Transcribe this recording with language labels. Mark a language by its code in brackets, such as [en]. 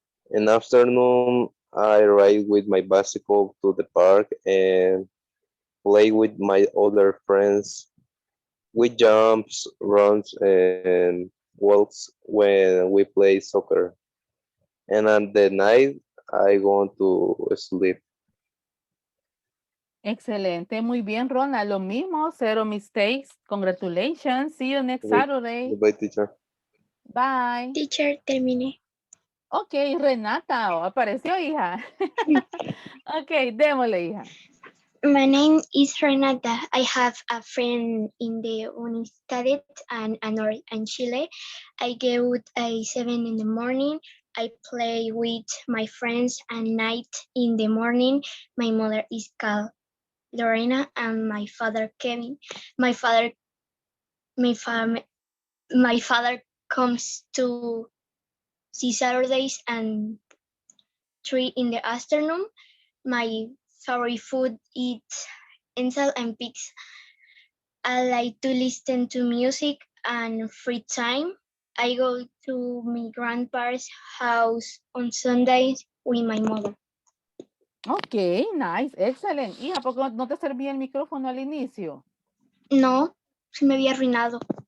[en] In afternoon, I ride with my bicycle to the park and play with my other friends. We jumps, runs, and walks when we play soccer. And at the night, I go to sleep. [es] Excelente, muy bien, Ronald. Lo mismo, [en] zero mistakes. Congratulations. See you next Goodbye, Saturday. goodbye, teacher. Bye. [es] Teacher, terminé. Ok, Renata, apareció, hija. Ok, démosle, hija. [en] My name is Renata. I have a friend in the Universidad and in Chile. I go at 7 in the morning. I play with my friends at night in the morning. My mother is called Lorena and my father Kevin. My father my fam my father comes to see Saturdays and 3 in the afternoon. My favorite food is insel and pigs. I like to listen to music and free time. I go to my grandpa's house on Sundays with my mother. Ok, nice, excellent. [es] Hija, ¿por qué no te servía el micrófono al inicio? No, se me había arruinado.